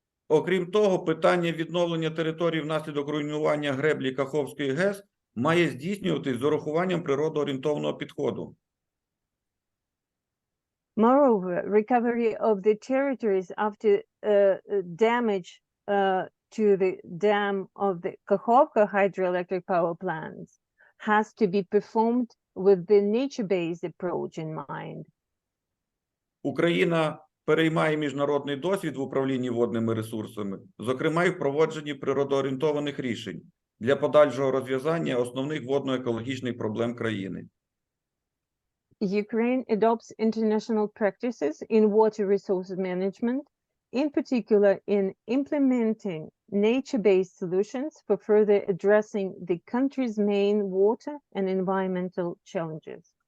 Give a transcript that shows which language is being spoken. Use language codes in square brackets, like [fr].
[uk] Окрім того, питання відновлення територій внаслідок руйнування греблі Каховської ГЕС має здійснюватись з урахуванням природоорієнтованого підходу. [en] Moreover, recovery of the territories after damage to the dam of the Kakhovka hydroelectric power plants has to be performed with the nature-based approach in mind. [uk] Україна переймає міжнародний досвід в управлінні водними ресурсами, зокрема і в проводженні природоорієнтованих рішень для подальшого розв'язання основних водно-екологічних проблем країни. [en] Ukraine adopts international practices in water resources management, in particular in implementing nature-based solutions for further addressing the country's main water and environmental challenges.